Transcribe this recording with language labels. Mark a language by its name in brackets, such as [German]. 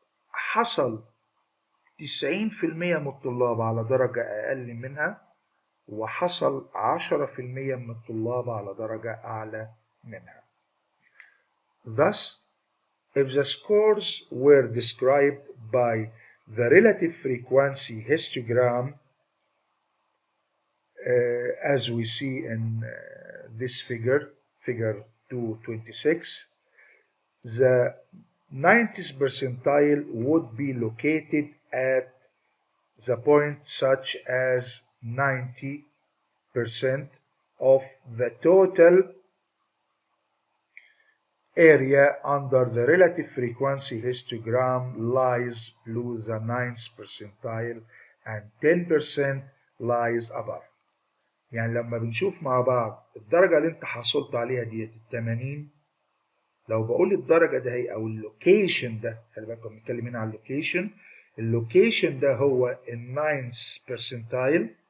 [Arabic] حصل 90% من الطلاب على درجة أقل منها، وحصل 10% من الطلاب على درجة أعلى منها. [English] Thus, if the scores were described by the relative frequency histogram, as we see in this figure 226, the 90th percentile would be located at the point such as 90% of the total area under the relative frequency histogram lies below the 9th percentile and 10% lies above. [Arabic] يعني لما بنشوف مع بعض الدرجة اللي انت حصلت عليها ديت 80، لو بقول الدرجة ده هي او اللوكيشن ده، خلي بالكم بنتكلم هنا عن اللوكيشن ده هو ال9th percentile.